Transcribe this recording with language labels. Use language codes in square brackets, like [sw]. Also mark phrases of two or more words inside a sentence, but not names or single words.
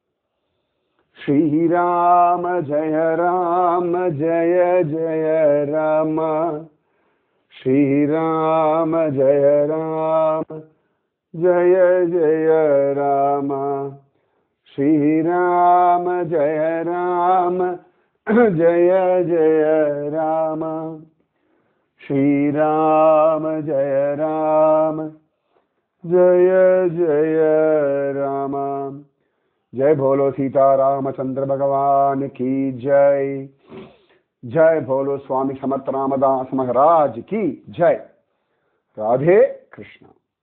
[sa] श्रीराम जय राम जय जय राम, श्रीराम जय राम जय जय राम, श्रीराम जय राम जय जय राम, श्रीराम जय राम जय जय राम. [hi] जय बोलो सीता रामचंद्र भगवान की जय, जय बोलो स्वामी समर्थ रामदास महाराज की जय. राधे कृष्ण.